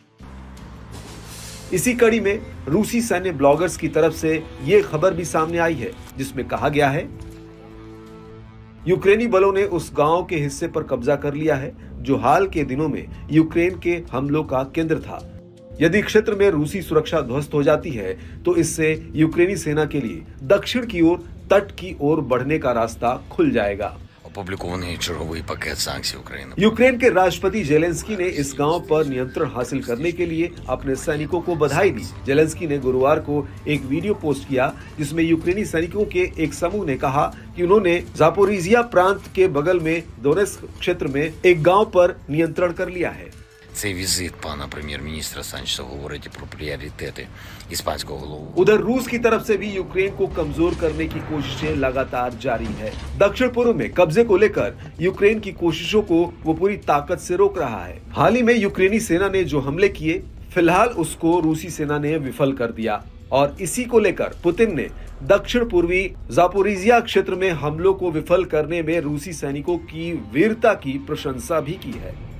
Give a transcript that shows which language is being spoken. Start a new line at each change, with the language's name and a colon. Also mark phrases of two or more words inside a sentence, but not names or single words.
Hindi: इसी कड़ी में रूसी सैन्य ब्लॉगर्स की तरफ से यह खबर भी सामने आई है, जिसमें कहा गया है यूक्रेनी बलों ने उस गांव के हिस्से पर कब्जा कर लिया है जो हाल के दिनों में यूक्रेन के हमलों का केंद्र था। यदि क्षेत्र में रूसी सुरक्षा ध्वस्त हो जाती है, तो इससे यूक्रेनी सेना के लिए दक्षिण की ओर तट की ओर बढ़ने का रास्ता खुल जाएगा।
Ukrainian: Опублікований черговий пакет санкцій України.
Hindi: यूक्रेन के राष्ट्रपति जेलेंस्की ने इस गांव पर नियंत्रण हासिल करने के लिए अपने सैनिकों को बधाई दी। जेलेंस्की ने गुरुवार को एक वीडियो पोस्ट किया, जिसमें यूक्रेनी सैनिकों के एक समूह ने कहा कि उन्होंने जापोरिजिया प्रांत के बगल में दोनेत्स्क क्षेत्र में एक गांव पर नियंत्रण कर लिया है।
Ukrainian: Цей візит пана прем'єр-міністра Санчеса говорить про пріоритети іспанського голову.
Hindi: उधर रूस की तरफ से भी यूक्रेन को कमजोर करने की कोशिशें लगातार जारी है। दक्षिण पूर्व में कब्जे को लेकर यूक्रेन की कोशिशों को वो पूरी ताकत से रोक रहा है। हाल ही में यूक्रेनी सेना ने जो हमले किए, फिलहाल उसको रूसी सेना ने विफल कर दिया, और इसी को लेकर पुतिन ने दक्षिण पूर्वी जापोरिजिया क्षेत्र में हमलों को विफल करने में रूसी सैनिकों की वीरता की प्रशंसा भी की है।